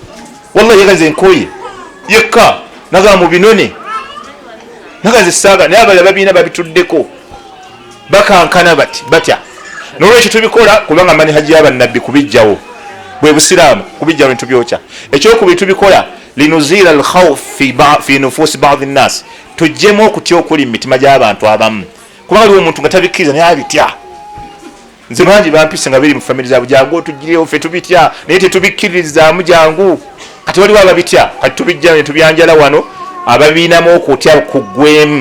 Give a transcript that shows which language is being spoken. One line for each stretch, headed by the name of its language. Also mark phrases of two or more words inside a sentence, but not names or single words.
Ganda: Wallahi yagaze nkooye yekka naga mu binone nagaze saaga naye abalala babiina babituddeko bakankana batya. N'olwekyo tubikola kubanga manhaji y'abannabbi kubijjawo bwe busiraamu kubijjawo netubyokya. Ekyokubiri tubikola
Arabic: لنزيل الخوف في نفوس بعض الناس
Ganda: tujjemu okutya okuli mu mitima gy'abantu abamu kubanga aliwo omuntu nga tabikkiriza naye abitya. Nze bangi bampise nga biri mu famire zaabwe jangu tugirewo ffe tubitya naye tetubikkiririzaamu jangu. Kati waliwo ababitya kati tubijja ne tubyanjala wano ababiinamu okutya kuggwemu.